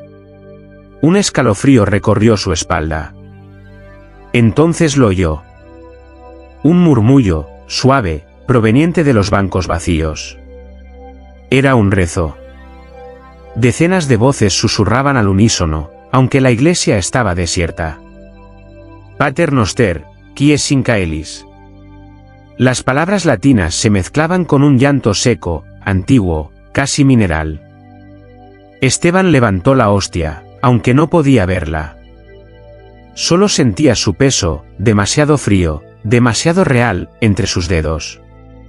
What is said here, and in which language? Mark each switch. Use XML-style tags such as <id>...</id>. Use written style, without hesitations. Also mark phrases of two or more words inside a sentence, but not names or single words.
<es>Un escalofrío recorrió su espalda. Entonces lo oyó. Un murmullo, suave, proveniente de los bancos vacíos. Era un rezo. Decenas de voces susurraban al unísono, aunque la iglesia estaba desierta.</es> <la>«Pater noster, qui es in caelis».</la> <es>Las palabras latinas se mezclaban con un llanto seco, antiguo, casi mineral. Esteban levantó la hostia, aunque no podía verla. Solo sentía su peso, demasiado frío, demasiado real, entre sus dedos.</es>